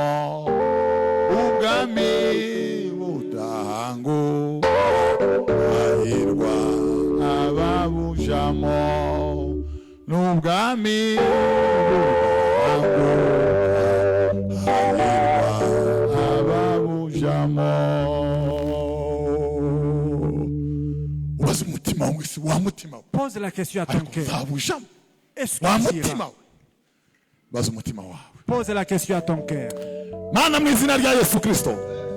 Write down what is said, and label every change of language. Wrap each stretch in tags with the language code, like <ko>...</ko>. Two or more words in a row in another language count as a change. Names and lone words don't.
<rw>Ubwami budahanguka, hahirwa ababujamo. N'ubwami budahanguka, hahirwa ababujamo.</rw> <fr>Pose la question à ton cœur. Est-ce que tu iras? Pose la question à ton cœur.</fr> <rw>Mana mu izina rya Yesu Kristo.</rw>